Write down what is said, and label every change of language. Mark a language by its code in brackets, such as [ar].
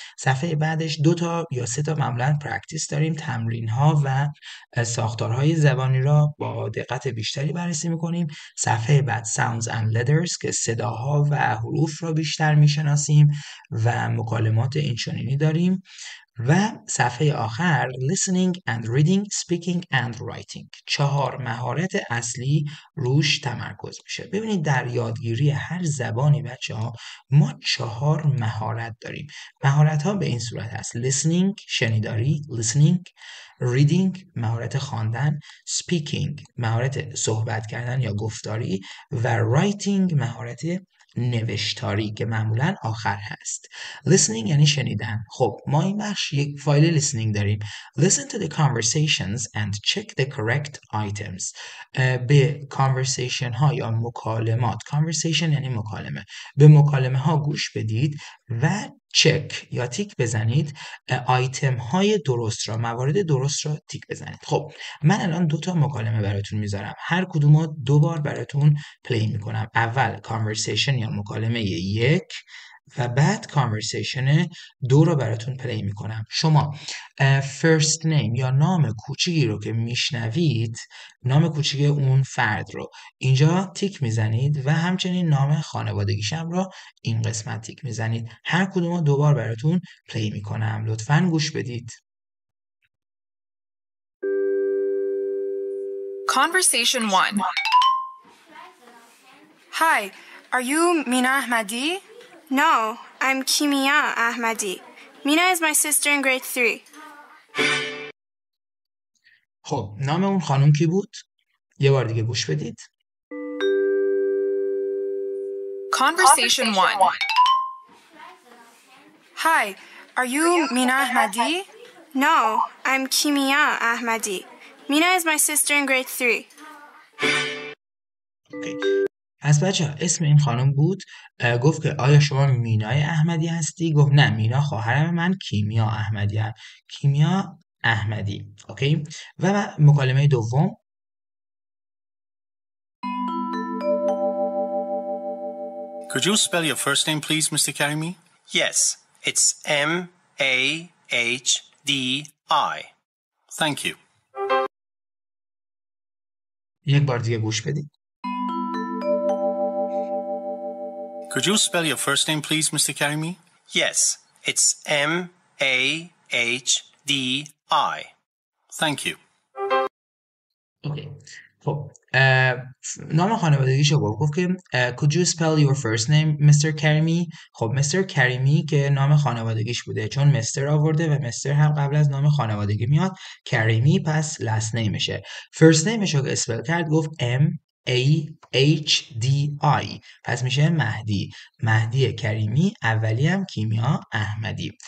[fa] صفحه بعدش 2 تا یا 3 تا معمولاً پرکتیس داریم، تمرین‌ها و ساختارهای زبانی را با دقت بیشتری بررسی میکنیم. صفحه بعد sounds and letters که صداها و حروف را بیشتر میشناسیم و مکالمات اینچنینی داریم. و صفحه آخر [en] listening and reading, speaking and writing. [fa] 4 مهارت اصلی روش تمرکز میشه. ببینید در یادگیری هر زبانی بچه‌ها ما 4 مهارت داریم. مهارت ها به این صورت هست: listening شنیداری، listening، reading مهارت خواندن، speaking مهارت صحبت کردن یا گفتاری و writing مهارت نوشتاری که معمولا آخر هست. listening یعنی شنیدن. خب ما این بخش یک فایل listening داریم. [en] listen to the conversations and check the correct items. [fa] به conversation ها یا مکالمات، conversation یعنی مکالمه، به مکالمه ها گوش بدید و چک یا تیک بزنید آیتم های درست را، موارد درست را تیک بزنید. خب من الان 2 تا مکالمه براتون میذارم، هر کدوم رو 2 بار براتون پلی میکنم. اول conversation یا مکالمه 1 و بعد conversation 2 رو براتون پلی میکنم. شما first name یا نام کوچیکی رو که میشنوید، نام کوچیک اون فرد رو اینجا تیک میزنید و همچنین نام خانوادگیشم رو این قسمت تیک میزنید. هر کدوم رو 2 بار براتون پلی میکنم، لطفاً گوش بدید. [en] Conversation 1. Hi, are you Mina Ahmadi? No, I'm Kimia Ahmadi. Mina is my sister in grade 3. [fa] خب نام اون خانم کی بود؟ یه بار دیگه گوش بدید. [en] Conversation 1. Hi, are you Mina Ahmadi? No, I'm Kimia Ahmadi. Mina is my sister in grade 3. [fa] اوکی. پس بچه اسم این خانم بود، گفت که آیا شما مینای احمدی هستی؟ گفت نه، مینا خواهرم، من کیمیا احمدی هم. کیمیا احمدی. اوکی. و مکالمه دوم. [en] Could you spell your first name please, Mr. Karimi? Yes, it's M-A-H-D-I. Thank you. [fa] یک بار دیگه گوش بدید. [en] Could you spell your first name please, Mr. Karimi? Yes, it's M-A-H-D-I. Thank you. [fa] اوکی. خب نام خانوادگیشو گفت که [en] could you spell your first name Mr. [fa] Karimi؟ خب Mr. Karimi که نام خانوادگیش بوده، چون مستر آورده و مستر هم قبل از نام خانوادگی میاد، کریمی پس last nameشه. first nameشو که اسپل کرد گفت [en] M AHDI. [fa] پس میشه مهدی کریمی، اولی هم کیمیا احمدی.